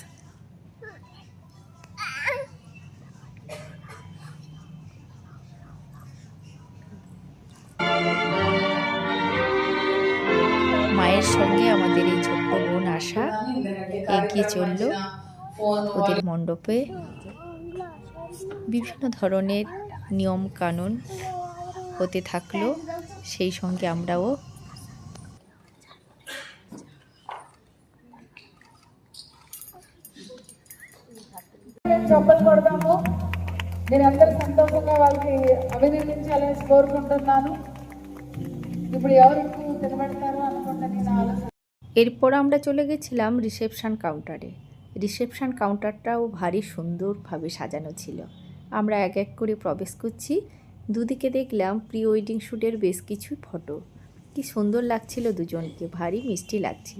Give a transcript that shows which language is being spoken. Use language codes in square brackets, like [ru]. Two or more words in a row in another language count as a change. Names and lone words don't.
[bn] মায়ের সঙ্গে আমাদের এই ছোট্ট বোন আশা এগিয়ে চলল ওদের মণ্ডপে। বিভিন্ন ধরনের নিয়ম কানুন হতে থাকলো, সেই সঙ্গে আমরাও [te] చప్పట్లు కొడదాము. నేను అందరూ సంతోషంగా వాళ్ళకి అభినందించాలని కోరుకుంటున్నాను. ఇప్పుడు ఎవరు తినబడతారు అనుకుంటా నేను ఆలోచన। [bn] এরপর আমরা চলে গেছিলাম রিসেপশন কাউন্টারে। রিসেপশন কাউন্টারটাও ভারী সুন্দরভাবে সাজানো ছিল। আমরা এক এক করে প্রবেশ করছি। দুদিকে দেখলাম প্রি ওয়েডিং শ্যুটের বেশ কিছু ফটো। কি সুন্দর লাগছিল দুজনকে, ভারী মিষ্টি লাগছিল।